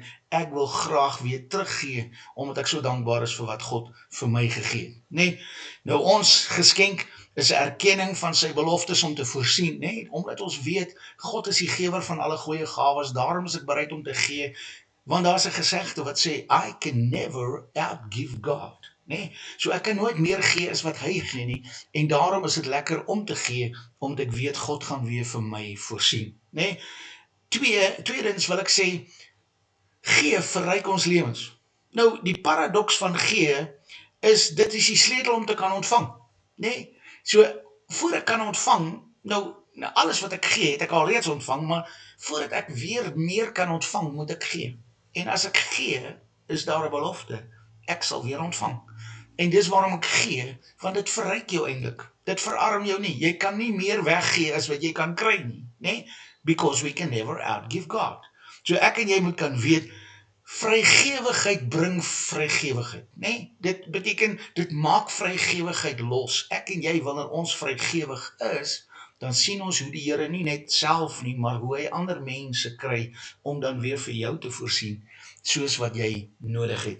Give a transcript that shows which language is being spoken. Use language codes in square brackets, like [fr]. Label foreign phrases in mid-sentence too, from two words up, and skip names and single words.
[af] Ek wil graag weer teruggee, omdat ek so dankbaar is vir wat God vir my gegee het. Nee, nou ons geskenk is 'n erkenning van sy beloftes om te voorsien, nee, omdat ons weet, God is die gewer van alle goeie gawes, daarom is ek bereid om te gee, want daar's 'n gesegde wat sê, [en] I can never outgive God. [af] Nee, so ek kan nooit meer gee as wat hy gee nie, en daarom is dit lekker om te gee, omdat ek weet God gaan weer vir my voorsien. Nee, tweedens wil ek sê, gee verryk ons lewens. Nou, die paradoks van gee is, dit is die sleutel om te kan ontvang. Nee, so voor ek kan ontvang, nou alles wat ek gee, het ek al reeds ontvang, maar voordat ek weer meer kan ontvang, moet ek gee. En as ek gee, is daar 'n belofte, ek sal weer ontvang. En dis waarom ek gee, want dit verryk jou eintlik. Dit verarm jou nie. Jy kan nie meer weggee as wat jy kan kry nie, né? [en] Because we can never outgive God. [af] So ek en jy moet kan weet, vrygewigheid bring vrygewigheid, né? Dit beteken, dit maak vrygewigheid los. Ek en jy, wanneer ons vrygewig is, dan sien ons hoe die Here nie net self nie, maar hoe hy ander mense kry om dan weer vir jou te voorsien, soos wat jy nodig het.